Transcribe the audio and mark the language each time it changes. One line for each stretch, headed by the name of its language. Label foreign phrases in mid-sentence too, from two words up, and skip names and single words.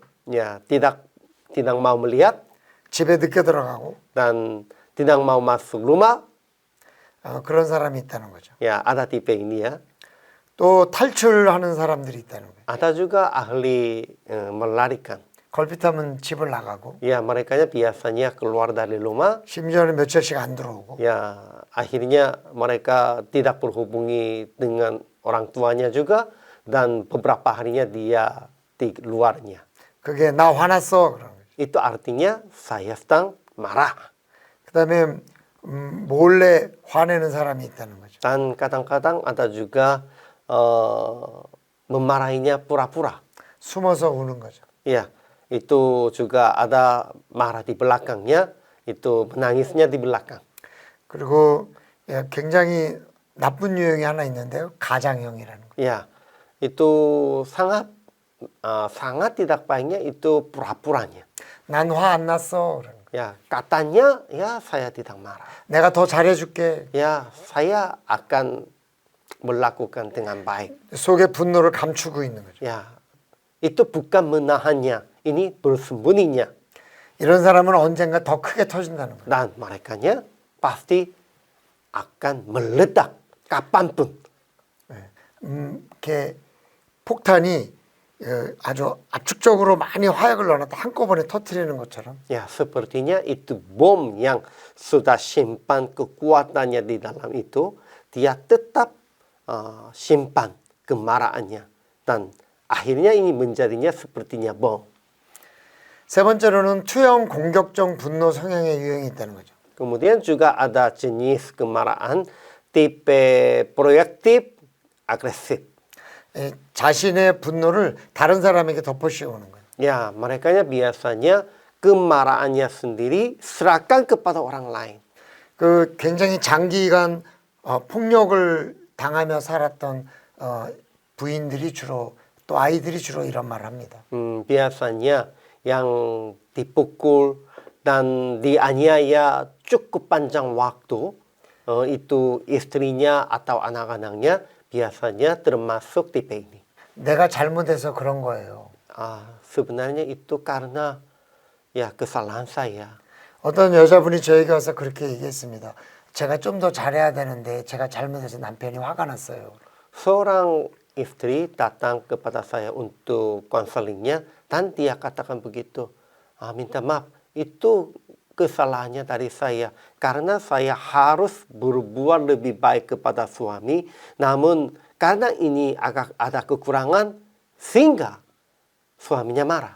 Indonesian: ya tidak mau melihat
Korean: 집에 늦게 들어가고
Indonesian: dan tidak mau masuk rumah.
Korean: 그런 사람이 있다는 거죠.
Indonesian: Ya, ada tipe ini ya.
Korean: 또 탈출하는 사람들이 있다는 거예요.
Indonesian: Ada juga ahli melarikan.
Korean: 걸핏하면 집을 나가고
Indonesian: Ya, mereka biasanya keluar dari rumah.
Korean: 심지어는 며칠씩 안 들어오고
Indonesian: Ya, akhirnya mereka tidak berhubungi dengan orang tuanya juga dan beberapa harinya dia di luarnya.
Korean: 그게 나 화났어 그런 거죠.
Indonesian: Itu artinya saya sedang marah.
Korean: 그다음에 몰래 화내는 사람이 있다는 거죠.
Indonesian: Dan kadang-kadang ada juga memarahinya pura-pura.
Korean: 숨어서 우는 거죠.
Indonesian: Ya, itu juga ada marah di belakangnya, itu menangisnya di belakang.
Korean: 그리고 굉장히 나쁜 유형이 하나 있는데요. 가장형이라는 거예요.
Indonesian: Ya, itu sangat tidak baiknya itu pura-puranya.
Korean: 난 화 안 났어. 그러는 거예요.
Indonesian: Ya, katanya ya saya tidak marah.
Korean: 내가 더 잘해줄게.
Indonesian: Ya, saya akan melakukan dengan baik.
Korean: 속에 분노를 감추고 있는 거죠.
Indonesian: Ya, itu bukan menahannya, ini bersembunyinya.
Korean: 이런 사람은 언젠가 더 크게 터진다는 거예요.
Indonesian: Dan merekanya pasti akan meledak kapanpun.
Korean: 이렇게 폭탄이 아주 압축적으로 많이 화약을 넣어놨다 한꺼번에 터뜨리는 것처럼
Indonesian: Ya, sepertinya itu bom yang sudah simpan kekuatannya di dalam itu, dia tetap simpan kemarahannya. Dan akhirnya ini menjadinya sepertinya bom.
Korean: 세 번째로는 투영 공격적 분노 성향의 유형이 있다는 거죠.
Indonesian: Kemudian juga ada jenis kemarahan tipe proyektif agresif.
Korean: 자신의 분노를 다른 사람에게 덮어 씌우는 거예요.
Indonesian: Ya, merekanya biasanya kemarahannya sendiri serahkan kepada orang lain.
Korean: 그 굉장히 장기간 폭력을 당하며 살았던 부인들이 주로 또 아이들이 주로 이런 말을 합니다.
Indonesian: Biasanya yang dipukul dan dianiaya cukup panjang waktu, itu istrinya atau anak-anaknya biasanya termasuk tipe ini.
Korean: 내가 잘못해서 그런 거예요.
Indonesian: Sebenarnya itu karena ya kesalahan saya.
Korean: 어떤 여자분이 저에게 와서 그렇게 얘기했습니다. 제가 좀 더 잘해야 되는데 제가 잘못해서 남편이 화가 났어요.
Indonesian: Seorang istri datang kepada saya untuk konselingnya dan dia katakan begitu, minta maaf, itu kesalahannya dari saya karena saya harus berbuat lebih baik kepada suami, namun karena ini agak ada kekurangan sehingga suaminya marah.